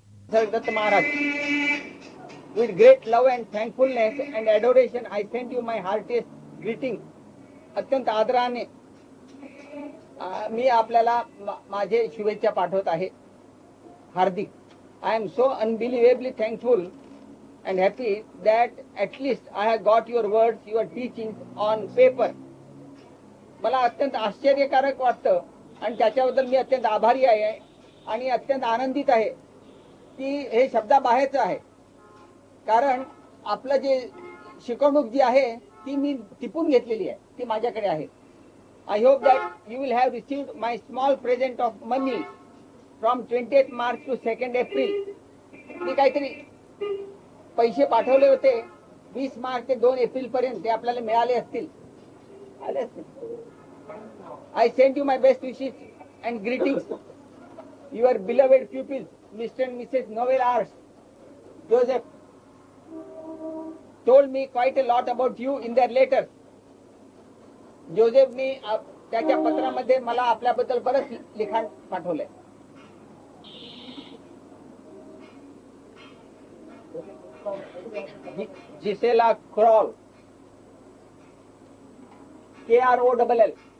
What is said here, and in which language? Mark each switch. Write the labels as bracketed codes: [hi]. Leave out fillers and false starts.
[en] Nisargadatta Maharaj, with great love and thankfulness and adoration, I send you my heartiest greeting. [mr] अत्यंत आदराने मी आपल्याला माझे शुभेच्छा पाठवत आहे. हार्दिक. [en] I am so unbelievably thankful and happy that at least I have got your words, your teachings on paper. [mr] मला अत्यंत आश्चर्यकारक वाटतं आणि त्याच्याबद्दल मी अत्यंत आभारी आहे आणि अत्यंत आनंदित आहे की हे शब्दाबाहेरच आहे. कारण आपलं जे शिकवणूक जी आहे ती मी टिपून घेतलेली आहे, ती माझ्याकडे आहे. [en] I hope that you will have received my small present of money from 28 March to 2 April. [mr] मी काहीतरी पैसे पाठवले होते 20 मार्च ते 2 एप्रिल पर्यंत, ते आपल्याला मिळाले असतील, आले असतील. [en] I send you my best wishes and greetings. Your beloved pupils, Mr. and Mrs. Novel Arts, Joseph, told me quite a lot about you in their letters. [mr] जोसेफनी त्याच्या पत्रामध्ये मला आपल्याबद्दल बरंच लिखाण पाठवलंय. जिसेला क्रॉल, KROLL.